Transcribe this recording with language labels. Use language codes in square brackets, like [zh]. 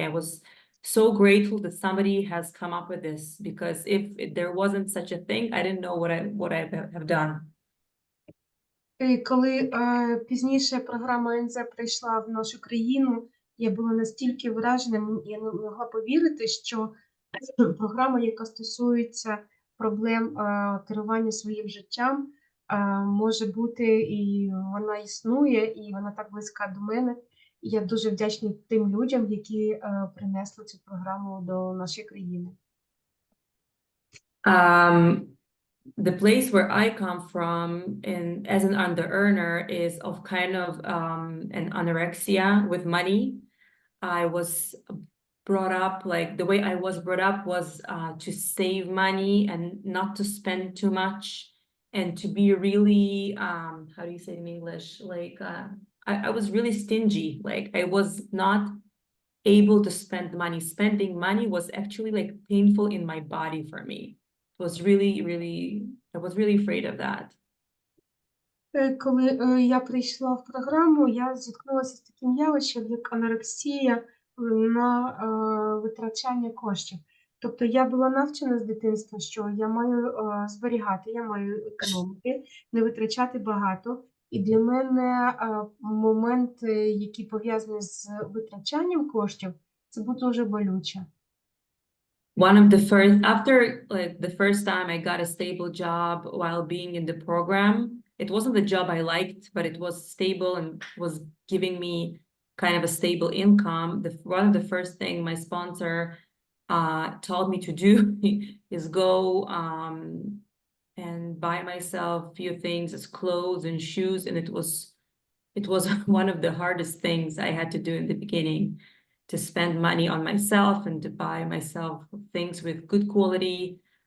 [en] I was so grateful that somebody has come up with this, because if there wasn't such a thing, I didn't know what I have done. [uk] І коли пізніше програма НЗ прийшла в нашу країну, я була настільки вражена, я не могла повірити, що програма, яка стосується проблем керування своїм життям, може бути, і вона існує, і вона так близька до мене. І я дуже вдячна тим людям, які принесли цю програму до нашої країни. [en] The place where I come from as an under-earner is of kind of an anorexia with money. I was brought up, like the way I was brought up was to save money and not to spend too much, and to be really, how do you say it in English? Like, I was really stingy. Like, I was not able to spend money. Spending money was actually like painful in my body for me. It was I was really afraid of that. [uk] Коли я прийшла в програму, я зіткнулася з таким явищем, як анорексія на витрачання коштів. Тобто я була навчена з дитинства, що я маю зберігати, я маю економити, не витрачати багато. І для мене моменти, які пов'язані з витрачанням коштів, це було дуже болюче. [en] After like the first time I got a stable job while being in the program, it wasn't the job I liked, but it was stable and was giving me kind of a stable income. One of the first thing my sponsor told me to do is go and buy myself a few things as clothes and shoes, and it was one of the hardest things I had to do in the beginning, to spend money on myself and to buy myself things with good quality.